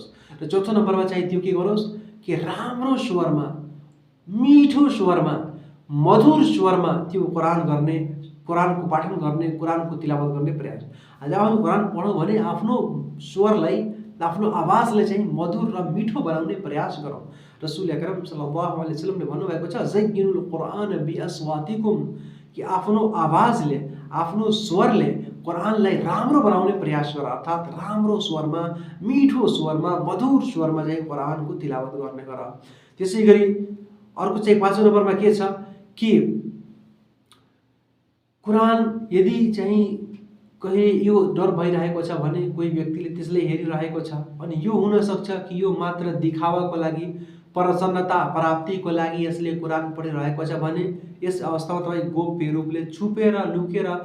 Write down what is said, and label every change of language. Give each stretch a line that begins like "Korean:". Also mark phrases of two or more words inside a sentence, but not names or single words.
Nepali: र चौथो नम्बरमा चाहिँ त्यो के गरोस् कि राम्रो स्वरमा, मिठो स्वरमा, मधुर स्वरमा त्यो कुरान गर्ने, कुरानको पाठन गर्ने, कुरानको तिलावत गर्ने प्रयास। आज हामी कुरान पढौँ भने आफ्नो स्वरलाई, आफ्नो आवाजलाई चाहिँ मधुर र मिठो बनाउने प्रयास गरौँ। रसूल अकरम
Arabic: صلى الله عليه وسلم
Nepali: भन्नुभएको छ
Arabic: زينوا القرآن بأصواتكم
Nepali: कि आफ्नो आवाजले, आफ्नो स्वरले कुरानलाई राम्रो बनाउने प्रयास गर, अर्थात् राम्रो स्वरमा, मिठो स्वरमा, मधुर स्वरमा चाहिँ कुरानको तिलावत गर्ने गर। त्यसै गरी अर्को चाहिँ 5औं नम्बरमा के छ कि कुरान यदि चाहिँ कहिले यो डर भइरहेको छ भने कोही व्यक्तिले त्यसलाई हेरिरहेको छ अनि यो हुन सक्छ कि यो मात्र दिखावाको लागि, प्रसन्नता प्राप्तिको लागि यसले कुरान पढिरहेको छ भने यस अवस्थामा तपाईँ गोप्य रूपले छुपेर लुकेर